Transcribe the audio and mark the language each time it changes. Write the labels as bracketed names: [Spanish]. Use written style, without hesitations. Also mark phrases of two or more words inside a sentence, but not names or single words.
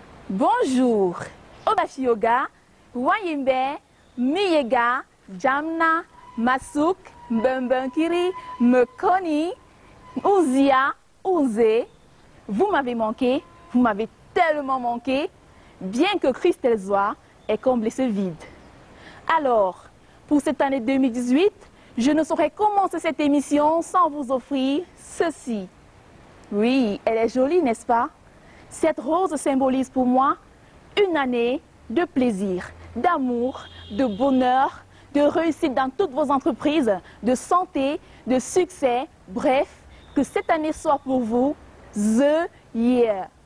[French] Bonjour, Obashi Yoga, Wayimbe, Miyega, Jamna, Masuk, Mbembenkiri, Mekoni, Ouzia, Ouzé. Vous m'avez manqué, vous m'avez tellement manqué, bien que Christelle Zoa ait comblé ce vide. Alors, pour cette année 2018, je ne saurais commencer cette émission sans vous offrir ceci. Oui, elle est jolie, n'est-ce pas? Cette rose symbolise pour moi une année de plaisir, d'amour, de bonheur, de réussite dans toutes vos entreprises, de santé, de succès, bref, que cette année soit pour vous [English] the year.